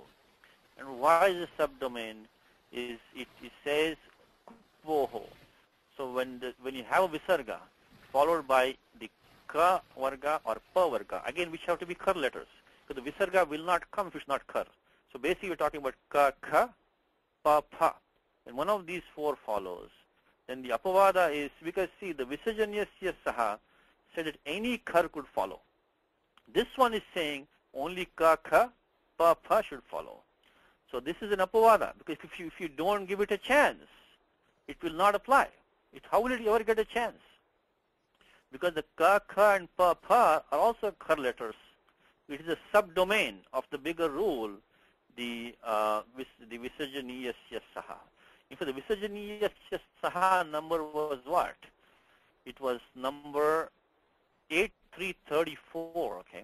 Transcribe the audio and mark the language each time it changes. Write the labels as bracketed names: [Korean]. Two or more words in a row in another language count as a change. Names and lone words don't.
[English] And why is a subdomain? Is it says kuppoho. So when you have a visarga followed by the [Sanskrit] ka varga [English] or [Sanskrit] pa varga, [English] again which have to be kar letters, because the visarga will not come if it's not kar. So basically we're talking about [Sanskrit] ka, kha, pa, pa. [English] When one of these four follows, then the apavada is, because see, the [Sanskrit] visarjanyasya saha [English] said that any kar could follow. This one is saying only [Sanskrit] ka, kha, pa, pa [English] should follow. So this is an apavada, because if you don't give it a chance, it will not apply. How will it ever get a chance? Because the [Sanskrit] ka, kha [English] and [Sanskrit] pa, pa [English] are also kar letters. It is a subdomain of the bigger rule, the [Sanskrit] visarjaniyasya saha. [English] In fact, the [Sanskrit] visarjaniyasya saha [English] number was what? It was number 8334, okay?